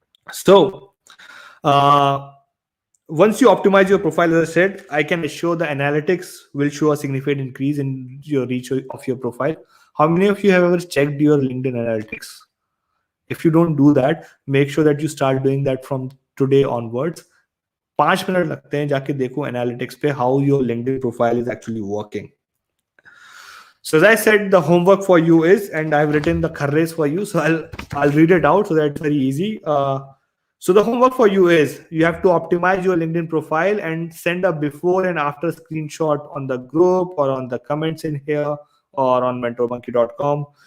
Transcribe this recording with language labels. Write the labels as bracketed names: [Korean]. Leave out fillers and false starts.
[English] So once you optimize your profile, as I said, I can assure the analytics will show a significant increase in your reach of your profile. How many of you have ever checked your LinkedIn analytics? If you don't do that, make sure that you start doing that from today onwards. [Hindi] 5 minute लगते हैं, जाके देखो analytics पे [English] How your LinkedIn profile is actually working. So as I said, the homework for you is, and I've written the kharres for you, so I'll read it out so that it's very easy. So the homework for you is you have to optimize your LinkedIn profile and send a before and after screenshot on the group or on the comments in here or on mentormonkey.com.